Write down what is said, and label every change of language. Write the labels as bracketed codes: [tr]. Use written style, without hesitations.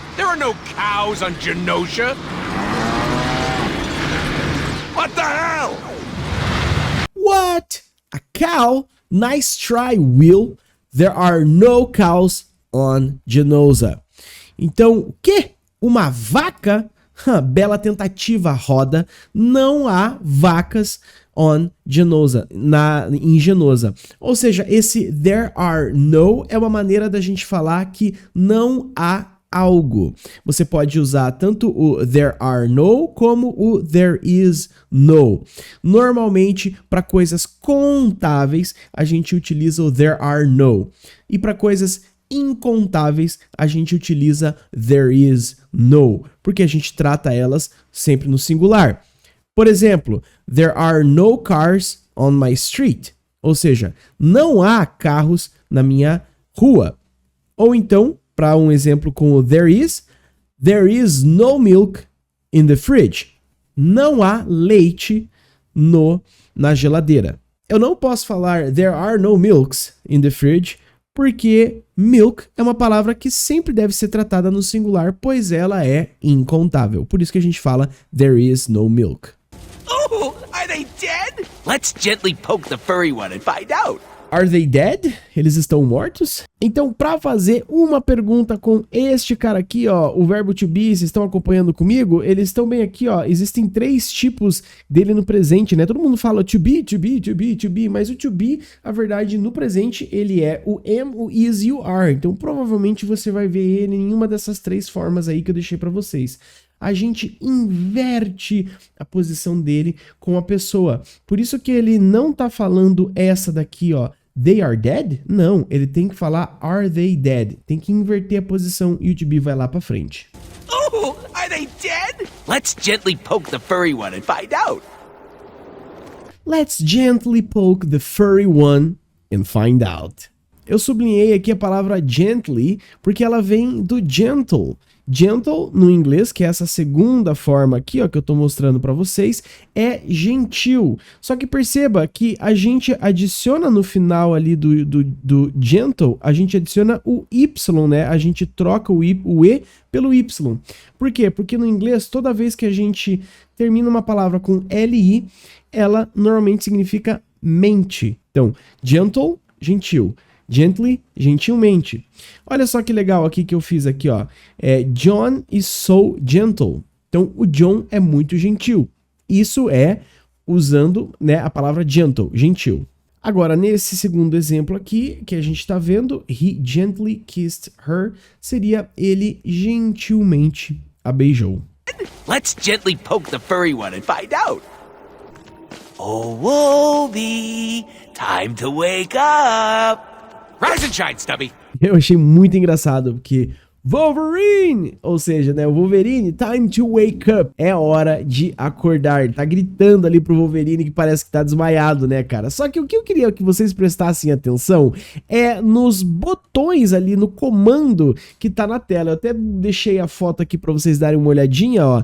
[en] There are no cows on Genosha. What the hell? What? A cow? Nice try, Will. There are no cows on Genosha. [pt] Então, o quê? Uma vaca? Bela tentativa, Roda. Não há vacas [en] on Genosha, [pt] em Genosha. Ou seja, esse there are no é uma maneira da gente falar que não há algo. Você pode usar tanto o there are no como o there is no. Normalmente, para coisas contáveis, a gente utiliza o there are no. E para coisas incontáveis, a gente utiliza there is no, porque a gente trata elas sempre no singular. Por exemplo, [en] there are no cars on my street. [pt] Ou seja, não há carros na minha rua. Ou então, para um exemplo com o [en] there is no milk in the fridge. [pt] Não há leite na geladeira. Eu não posso falar [en] there are no milks in the fridge, [pt] porque milk é uma palavra que sempre deve ser tratada no singular, pois ela é incontável. Por isso que a gente fala [en] there is no milk. Oh, are they dead? Let's gently poke the furry one and find out. Are they dead? [pt] Eles estão mortos? Então, para fazer uma pergunta com este cara aqui, ó, o verbo to be, vocês estão acompanhando comigo? Eles estão bem aqui, ó, existem 3 tipos dele no presente, né? Todo mundo fala to be, to be, to be, to be, mas o to be, a verdade, no presente, ele é o am, o is e o are. Então, provavelmente você vai ver ele em uma dessas 3 formas aí que eu deixei para vocês. A gente inverte a posição dele com a pessoa. Por isso que ele não tá falando essa daqui, ó, [en] they are dead? [pt] Não, ele tem que falar [en] are they dead? [pt] Tem que inverter a posição e o to be vai lá pra frente. [en] Oh, are they dead? Let's gently poke the furry one and find out. Let's gently poke the furry one and find out. [pt] Eu sublinhei aqui a palavra gently porque ela vem do gentle. Gentle, no inglês, que é essa segunda forma aqui, ó, que eu tô mostrando para vocês, é gentil. Só que perceba que a gente adiciona no final ali do gentle, a gente adiciona o Y, né? A gente troca o E pelo Y. Por quê? Porque no inglês, toda vez que a gente termina uma palavra com LI, ela normalmente significa mente. Então, gentle, gentil. Gently, gentilmente. Olha só que legal aqui que eu fiz aqui, ó. [en] John is so gentle. [pt] Então, o John é muito gentil. Isso é usando, né, a palavra gentle, gentil. Agora, nesse segundo exemplo aqui, que a gente tá vendo, [en] he gently kissed her, [pt] seria ele gentilmente a beijou. [en] Let's gently poke the furry one and find out. Oh, Wolvie, time to wake up. Rise and shine, Stubby. [pt] Eu achei muito engraçado, porque Wolverine, ou seja, né, o Wolverine, [en] time to wake up, [pt] é hora de acordar. Ele tá gritando ali pro Wolverine que parece que tá desmaiado, né, cara? Só que o que eu queria que vocês prestassem atenção é nos botões ali, no comando que tá na tela. Eu até deixei a foto aqui pra vocês darem uma olhadinha, ó.